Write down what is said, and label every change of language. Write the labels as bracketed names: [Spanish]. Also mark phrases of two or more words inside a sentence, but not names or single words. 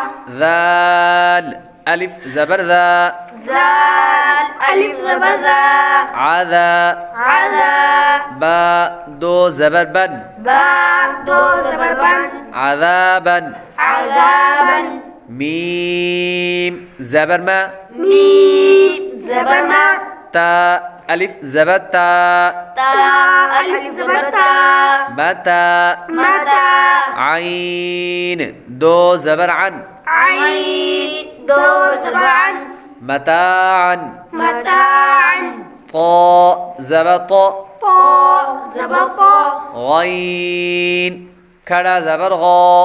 [Urdu] ذال الف زبر ذا زال الف زبر ذا عذا عذا با 2 زبر بن با 2 زبر بن عذابا عذابا میم زبر ما میم زبر ما تا الف زبر تا تا الف زبر تا متا متا عین 2 زبر عن عین 2 زبر عن متاعا متاعا طا زبر طا طا زبر طا غین کھڑا زبر غا